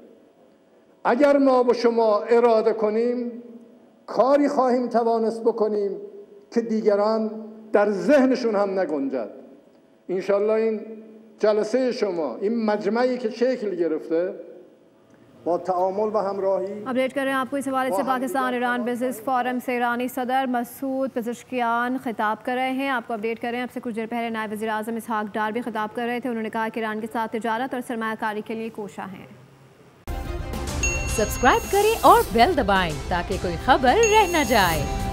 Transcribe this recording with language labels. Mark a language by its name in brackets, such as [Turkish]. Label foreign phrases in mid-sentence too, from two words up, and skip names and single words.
[Persian] اگر ما با شما اراده کنیم کاری خواهیم توانست بکنیم که دیگران در ذهنشون هم نگنجد. انشالله این جلسه شما، این مجمعی که شکل گرفته با تعامل و همراهی [Urdu] اپڈیٹ کر رہے ہیں آپ کو اس حوالے سے پاکستان ایران [English] business forum [Urdu] سے ایرانی صدر مسعود پزشکیان خطاب کر رہے ہیں. آپ کو اپڈیٹ کر رہے ہیں، آپ سے کچھ دیر پہلے نائب وزیر اعظم اسحاق ڈار بھی خطاب کر رہے تھے. انہوں نے کہا کہ ایران کے ساتھ تجارت اور سرمایہ کاری کے لیے کوشا ہیں. سبسکرائب کریں اور بیل دبائیں تاکہ کوئی خبر رہ نہ جائے.